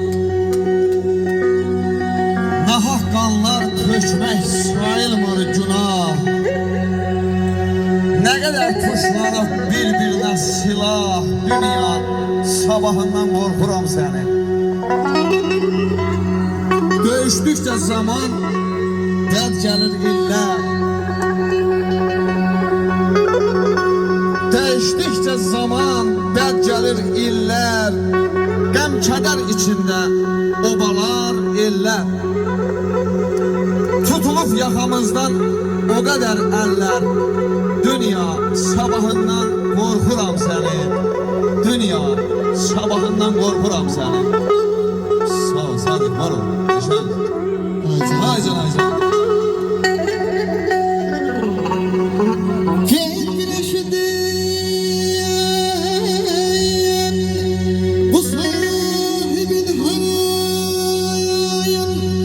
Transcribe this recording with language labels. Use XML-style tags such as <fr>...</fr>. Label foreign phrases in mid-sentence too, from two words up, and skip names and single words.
<az>Nahak qanlar tökmək sayılmır günah. Ne kadar tuşlanıp bir-birinə silah. Dünya sabahından korkuram seni. Döyüşdükcə zaman dəd gəlir illər. Dəyişdikcə zaman dəd gəlir illər. Qəm kədər içində obalar ellər. Tutulub yaxamızdan o qədər əllər. Dünya sabahından korkuram seni. Dünya sabahından korkuram seni.</az> <tr>Sağ ol, Sadık, var ol. Aycan, aycan. Gel güneşinden bu sahibin harayın.</tr>